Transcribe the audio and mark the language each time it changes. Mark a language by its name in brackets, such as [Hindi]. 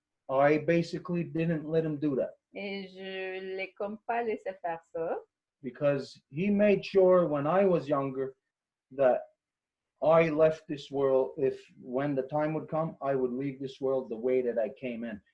[English] I basically didn't let him do that. [French] Et je l'ai comme pas laissé faire ça. [English] Because he made sure when I was younger that I left this world. If when the time would come, I would leave this world the way that I came in.